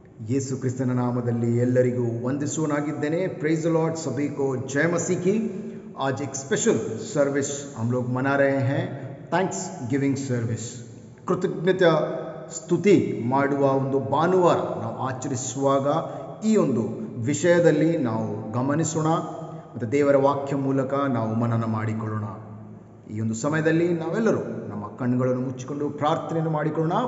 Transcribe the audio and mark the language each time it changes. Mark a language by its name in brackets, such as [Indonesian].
[Kannada] यीशु क्रिस्तನ नामದಲ್ಲಿ ಎಲ್ಲರಿಗೂ ವಂದಿಸುವನಾಗಿದ್ದೇನೆ। [Hindi] Praise the Lord, सभी को जय मसीह की। आज एक स्पेशल सर्विस हम लोग मना रहे हैं, थैंक्स गिविंग सर्विस। [Kannada] ಕೃತಜ್ಞತಾ ಸ್ತುತಿ ಮಾಡುವ ಒಂದು ಭಾನುವಾರ ನಾವು ಆಚರಿಸುವಾಗ ಈ ಒಂದು ವಿಷಯದಲ್ಲಿ ನಾವು ಗಮನಿಸೋಣ ಮತ್ತು ದೇವರ ವಾಕ್ಯ ಮೂಲಕ ನಾವು ಮನನ ಮಾಡಿಕೊಳ್ಳೋಣ। ಈ ಒಂದು ಸಮಯದಲ್ಲಿ ನಾವೆಲ್ಲರೂ ನಮ್ಮ ಕಣ್ಣುಗಳನ್ನು ಮುಚ್ಚಿಕೊಂಡು ಪ್ರಾರ್ಥನೆಯನ್ನು ಮಾಡಿಕೊಳ್ಳೋಣ।